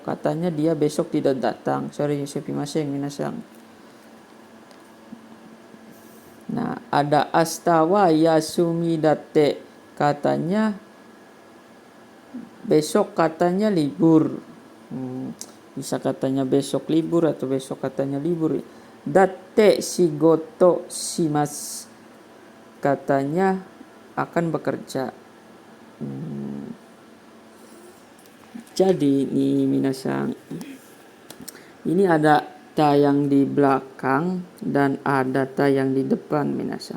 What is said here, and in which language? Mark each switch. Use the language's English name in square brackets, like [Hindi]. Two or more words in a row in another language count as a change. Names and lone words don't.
[Indonesian] Katanya dia besok tidak datang. Sorry, [Japanese] すみません皆さん. [Indonesian] Nah, ada [Japanese] 明日は休みだって, [Indonesian] katanya besok katanya libur. Bisa katanya besok libur atau besok katanya libur. [Japanese] だって仕事します, [Indonesian] katanya akan bekerja. Jadi nih minasang, ini ada ta yang di belakang dan ada ta yang di depan minasang.